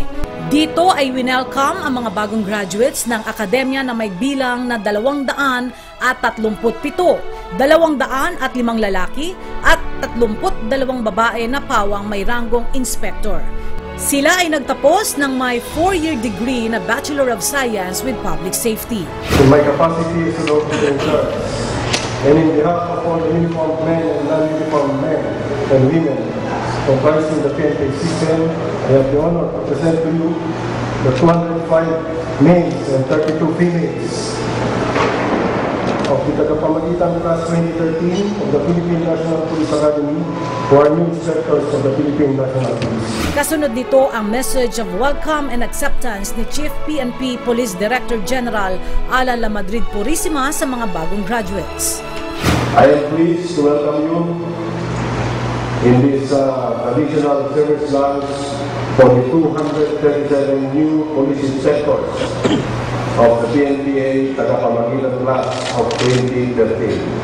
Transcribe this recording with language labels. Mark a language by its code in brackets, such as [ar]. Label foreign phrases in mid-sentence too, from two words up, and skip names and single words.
[tl] Dito ay winelcome ang mga bagong graduates ng akademya na may bilang na 237, 205 lalaki at 32 babae na pawang may ranggong inspector. Sila ay nagtapos ng may [en] 4-year degree [tl] na Bachelor of Science with Public Safety. [en] In my capacity as an officer in charge, and in behalf of all the uniformed men and non-uniformed men and women comprising the PNP system, I have the honor to present to you the 205 males and 32 females of the tagapamagitan class 2013 of the Philippine National Police Academy who are new inspectors of the Philippine National Police. [tl] Kasunod nito ang [en] message of welcome and acceptance [tl] ni Chief PNP Police Director General Alan Lamadrid Purisima sa mga bagong graduates. [en] I am pleased to welcome you in this traditional service lunch for the 237 new police inspectors of the PNPA tagapamagitan class of 2013.